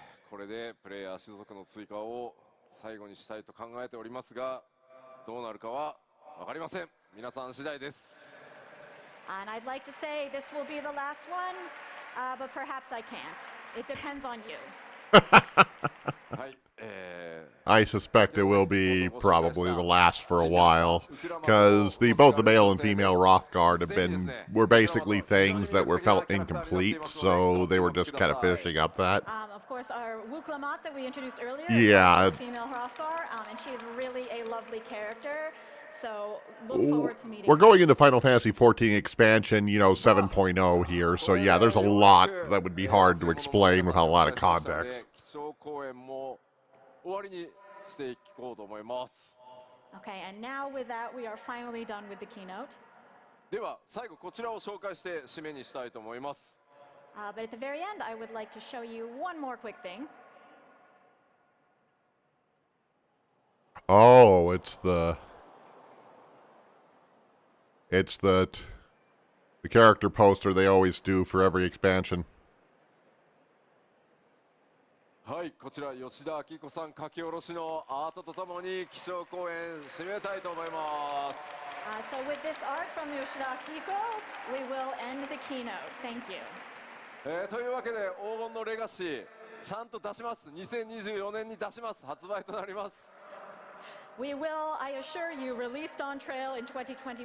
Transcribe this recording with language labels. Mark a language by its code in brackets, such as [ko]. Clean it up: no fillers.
[ja] これでプレイヤー種族の追加を最後にしたいと考えておりますがどうなるかは分かりません。皆さん次第です。 [en] And I'd like to say this will be the last one, but perhaps I can't. It depends on you. [ja] はい、 [en] I suspect it will be probably the last for a while, because both the male and female Rothguard were basically things that were felt incomplete, so they were just kind of finishing up that. Of course, our Wuklamat that we introduced earlier Yeah. is a female Hrothgar, and she's really a lovely character. So look forward to meeting We're her. going into Final Fantasy XIV expansion, 7.0 here, so yeah, there's a lot that would be hard to explain without a lot of context. [ja] 基調講演も終わりにしていこうと思います。 [en] Okay, and now with that, we are finally done with the keynote. [ja] では最後こちらを紹介して締めにしたいと思います。 [en] But at the very end, I would like to show you one more quick thing. Oh, it's the character poster they always do for every expansion. [ja] はい、こちら吉田明子さん書き下ろしのアートとともに基調講演締めたいと思います。 [en] So with this art from Yoshida Akiko, we will end the keynote. Thank you. [ja] というわけで黄金のレガシーちゃんと出します。 2024年に出します。発売となります。 [en] We will, I assure you, released on trail in 2024.